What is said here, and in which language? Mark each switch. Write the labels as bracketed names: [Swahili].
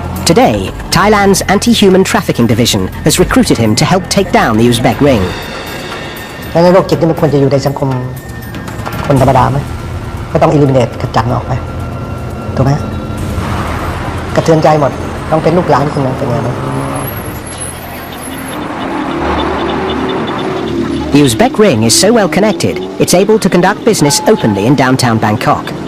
[English] Today, Thailand's anti-human trafficking division has recruited him to help take down the Uzbek ring. [Thai] ในโรคจิตนี่มันควรจะอยู่ในสังคมคนธรรมดาไหมก็ต้อง eliminate ขจัดออกไปถูกไหมกระเทือนใจหมดต้องเป็นลูกหลานคนนั้นเป็นไงบ้าง [English] The Uzbek ring is so well connected, it's able to conduct business openly in downtown Bangkok.